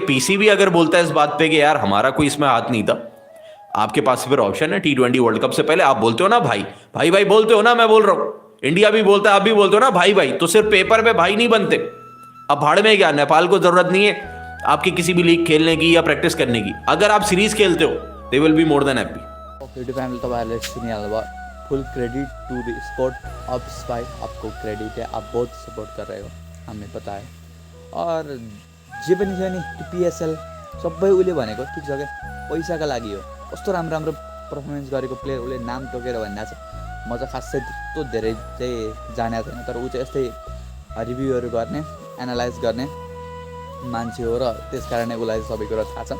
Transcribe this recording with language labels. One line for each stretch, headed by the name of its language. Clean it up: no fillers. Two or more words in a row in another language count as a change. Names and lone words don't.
Hindi: पीसीबी अगर बोलता है इस बात पे कि यार हमारा कोई इसमें हाथ नहीं था, आपके पास फिर ऑप्शन है T20 वर्ल्ड कप से पहले आप बोलते हो ना भाई भाई भाई बोलते हो ना, मैं बोल रहा हूं, इंडिया भी बोलता है, आप भी बोलते हो ना भाई भाई, तो सिर्फ पेपर पे भाई नहीं बनते। अब भाड़ में क्या, नेपाल को जरूरत नहीं है आपकी किसी भी लीग खेलने की या प्रैक्टिस करने की। अगर आप सीरीज खेलते हो
English: they will be more than happy. YouTube family
Nepali: तपाईँहरूले सुनिहाल्नुभयो,
English: full credit to the sport of spy,
Hindi: आपको क्रेडिट है, आप बहुत सपोर्ट कर रहे हो, हमें पता है।
Nepali: और जे पनि छ नि त्यो पिएसएल सबै उसले भनेको ठिक छ क्या, पैसाका लागि हो। कस्तो राम्रो राम्रो पर्फर्मेन्स गरेको प्लेयर उसले नाम टोकेर भनिरहेको छ। म चाहिँ खासै त्यस्तो धेरै चाहिँ जानेको छैन, तर ऊ चाहिँ यस्तै रिभ्यूहरू गर्ने, एनालाइज गर्ने मान्छे हो र त्यस कारणले उसलाई सबै कुरा थाहा छ।